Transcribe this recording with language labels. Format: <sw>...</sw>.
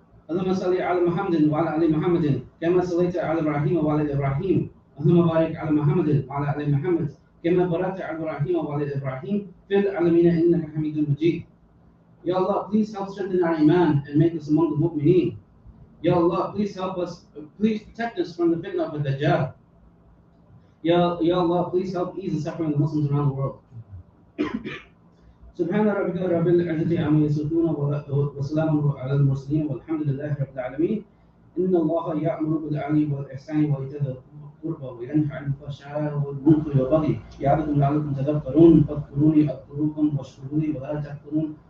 <ar>اللهم صل على محمد وعلى آل محمد كما صليت على إبراهيم وعلى إبراهيم اللهم بارك على محمد وعلى آل محمد كما باركت على إبراهيم وعلى إبراهيم في العالمين إنك حميد مجيد.</ar> <en>Ya Allah, please help strengthen our iman and make us among the mu'mineen. Ya Allah, please help us, please protect us from the fitna of the Dajjal. Ya Allah, please help ease the suffering of the Muslims around the world.</en> <ar>سبحان ربك رب العزة عما يصفون وسلام على المرسلين والحمد لله رب العالمين. إن الله يأمر بالعدل والإحسان وإيتاء ذي القربى وينهى عن الفحشاء والمنكر والبغي يعظكم لعلكم تذكرون فاذكروني أذكركم واشكروا لي ولا تكفرون.</ar>